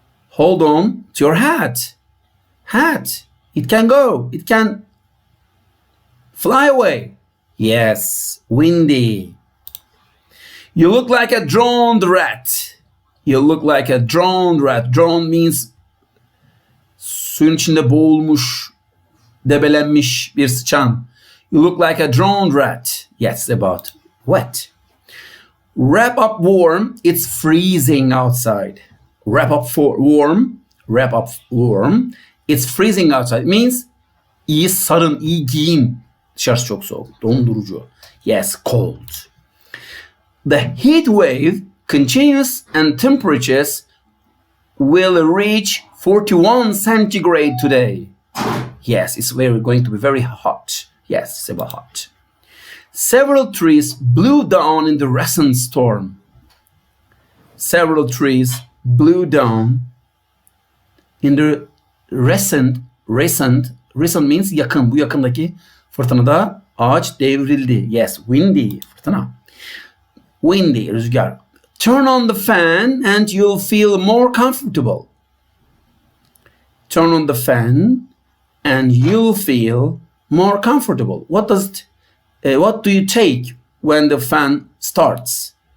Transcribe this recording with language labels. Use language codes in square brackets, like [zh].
[en] Hold on to your hat. Hat. It can go. It can fly away. Yes, windy. You look like a drowned rat. You look like a drowned rat. Drowned means [tr] suyun içinde boğulmuş, debelenmiş bir sıçan. [en] You look like a drowned rat. Yes, about wet. Wrap up warm. It's freezing outside. Wrap up warm. Wrap up warm. It's freezing outside. It means [tr] iyi sarın, iyi giyin. Dışarısı çok soğuk, dondurucu. [en] Yes, cold. The heat wave continues and temperatures will reach 41 centigrade today. Yes, it's going to be very hot. Yes, it's about hot. Several trees blew down in the recent storm. Several trees blew down in the recent means [tr] yakın. Bu yakındaki fırtınada ağaç devrildi. [en] Yes, windy, fırtına. Windy, rüzgar. Turn on the fan and you'll feel more comfortable. Turn on the fan and you'll feel more comfortable. What do you take when the fan starts?